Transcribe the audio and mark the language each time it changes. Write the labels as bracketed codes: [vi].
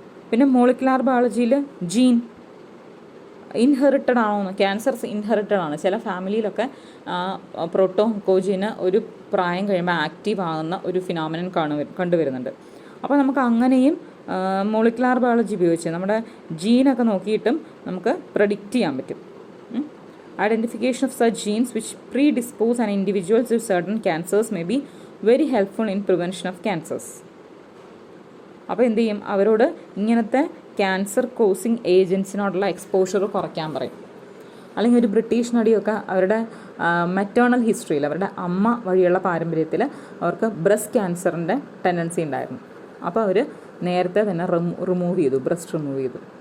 [ml] പിന്നെ molecular ബയോളജിയിൽ gene inherited ആണോ എന്ന്, ക്യാൻസർസ് ഇൻഹെറിറ്റഡ് ആണ്. ചില ഫാമിലിയിലൊക്കെ പ്രോട്ടോങ്കോജീന് ഒരു പ്രായം കഴിയുമ്പോൾ ആക്റ്റീവ് ആകുന്ന ഒരു ഫിനോമിനൻ കണ്ടുവരുന്നുണ്ട്. അപ്പോൾ നമുക്ക് അങ്ങനെയും മോളിക്കുലാർ ബയോളജി ഉപയോഗിച്ച് നമ്മുടെ ജീനൊക്കെ നോക്കിയിട്ടും നമുക്ക് പ്രഡിക്റ്റ് ചെയ്യാൻ പറ്റും. [en] Identification of such genes which predispose an individual to certain cancers may be very helpful in prevention of cancers. [ml] അപ്പോൾ എന്ത് ചെയ്യും, അവരോട് ഇങ്ങനത്തെ ക്യാൻസർ കോസിങ് ഏജൻസിനോടുള്ള എക്സ്പോഷർ കുറയ്ക്കാൻ പറയും. അല്ലെങ്കിൽ ഒരു ബ്രിട്ടീഷ് നടിയൊക്കെ അവരുടെ മെറ്റേണൽ ഹിസ്റ്ററിയിൽ, അവരുടെ അമ്മ വഴിയുള്ള പാരമ്പര്യത്തിൽ അവർക്ക് ബ്രസ്റ്റ് ക്യാൻസറിൻ്റെ ടെൻഡൻസി ഉണ്ടായിരുന്നു. അപ്പോൾ അവർ നേരത്തെ തന്നെ റിമൂവ് ചെയ്തു, ബ്രസ്റ്റ് റിമൂവ് ചെയ്തു.